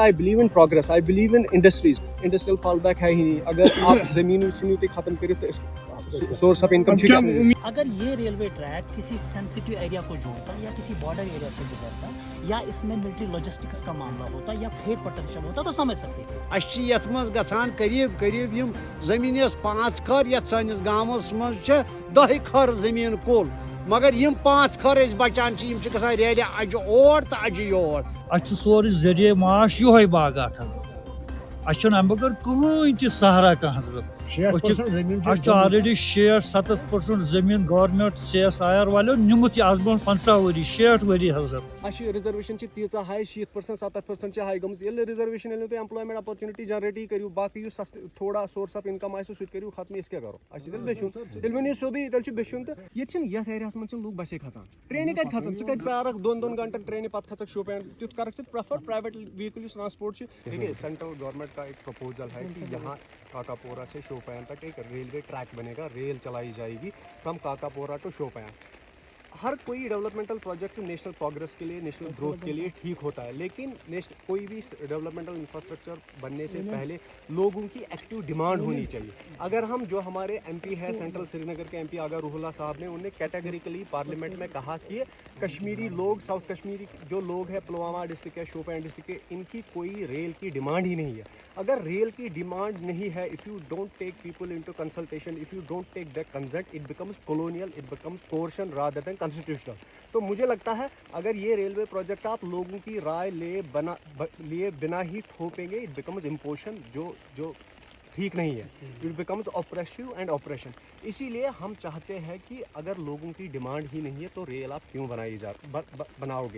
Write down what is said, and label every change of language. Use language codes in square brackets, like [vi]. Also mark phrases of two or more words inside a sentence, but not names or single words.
[en] I believe in progress. I believe in industries. industrial fall back [hi] है ही नहीं. अगर आप जमीन खत्म करिए तो [en] source of income. [hi] अगर ये [en] railway track [hi] किसी [en] sensitive area [hi] को जोड़ता या किसी [en] border area [hi] से गुजरता या इसमें [en] military logistics [hi] का मामला होता या [en] freight potential [hi] होता तो समझ सकते थे. [ks] अच्छी यथ मज गसान करीब करीब यम जमीन 5 खर यथ सानिस गामस मज 10 खर जमीन कुल मगर यम 5 खर बचान गसान रेल अज और तो अज योर. सोरे जरिए माश यो बागात अम बगैर कहीं तह सहारा कह ऑलरेडी 60-70% जमीन गवर्नमेंट CSIR वालों निमुत आज ब्रोह 50 वरी 60 वरी हजरत. रिजर्वेशन तीच हाई 60%-70% हाई गम [en] reservation employment opportunity [ks] जनरेट करू बाकी थोड़ा [en] source of income [ks] सह करू खत्म इस क्या करो तेल वन सोदी तेल बेचुन तो ये एरिया मज लोग बसे खचान ट्रेन कत खचान कत प्यारक 2 घंटन ट्रेन पे खचक शोपियान तुत कर [en] prefer private vehicle transport. [hi] देखिए [en] central government [hi] का एक प्रपोजल है कि यहाँ काकापोरा से शोपियान तक एक [en] railway track [hi] बनेगा. रेल चलाई जाएगी [en] from Kakapora to Shopian. [hi] हर कोई [en] developmental project national progress [hi] के लिए, [en] national growth [hi] के लिए ठीक होता है, लेकिन कोई भी [en] developmental infrastructure [hi] बनने से पहले लोगों की [en] active demand [hi] होनी चाहिए. अगर हम जो हमारे MP है सेंट्रल श्रीनगर के MP आगा रूहुल्ला साहब ने उन्हें [en] categorically parliament [hi] में कहा कि कश्मीरी लोग, [en] South Kashmiri [hi] जो लोग हैं पुलवामा डिस्ट्रिक्ट है, शोपियान डिस्ट्रिक्ट के, इनकी कोई रेल की डिमांड ही नहीं है. अगर रेल की डिमांड नहीं है, [en] If you don't take people into consultation, if you don't take the consent, it becomes colonial, it becomes coercion rather than constitutional. [hi] तो मुझे लगता है अगर ये [en] railway project [hi] आप लोगों की राय लिए बिना ही ठोपेंगे, [en] it becomes imposition [hi] जो ठीक नहीं है. [en] It becomes oppressive and oppression. [hi] इसीलिए हम चाहते हैं कि अगर लोगों की डिमांड ही नहीं है तो रेल आप क्यों बनाओगे.